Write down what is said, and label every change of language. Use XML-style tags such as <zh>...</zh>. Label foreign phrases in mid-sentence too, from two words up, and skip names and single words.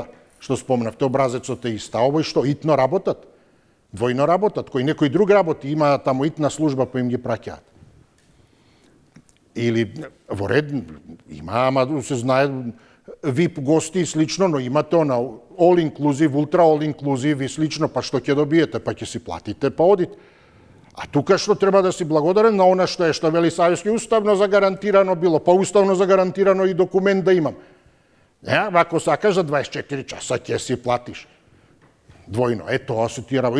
<mk>Што спомнавте, образецот е иста. Овој што, итно работат? Двојно работат? Кој некој друг работи, има таму итна служба па им ги праќаат. Или во ред има, ама се знае VIP гости и слично, но имате она</mk> <en>all inclusive, ultra all inclusive</en> <mk>и слично, па што ќе добиете, па ќе си платите, па одите. А тука што треба да си благодарен на она што е, што вели Савески, уставно загарантирано било, па уставно загарантирано и документ да имам. Ако сакаш за 24 часа ќе си платиш. Двојно, тоа се тие работи.</mk>